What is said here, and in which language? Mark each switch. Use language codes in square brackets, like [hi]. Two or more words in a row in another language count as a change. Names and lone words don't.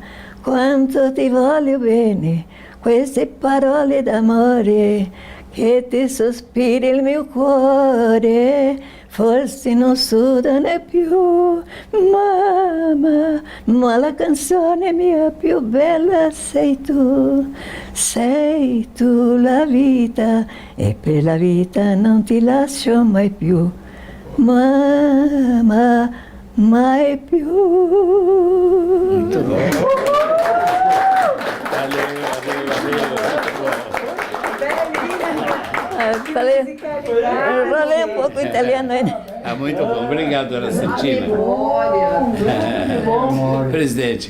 [it] Quanto ti voglio bene, queste parole d'amore che ti sospiri il mio cuore, forse non sudano più, mamma, ma la canzone mia più bella sei tu la vita, e per la vita non ti lascio mai più, mamma, mai più. [pt] Muito bom. Falei um pouco italiano ainda. Ah, muito bom. Obrigado, dona Santina. Presidente.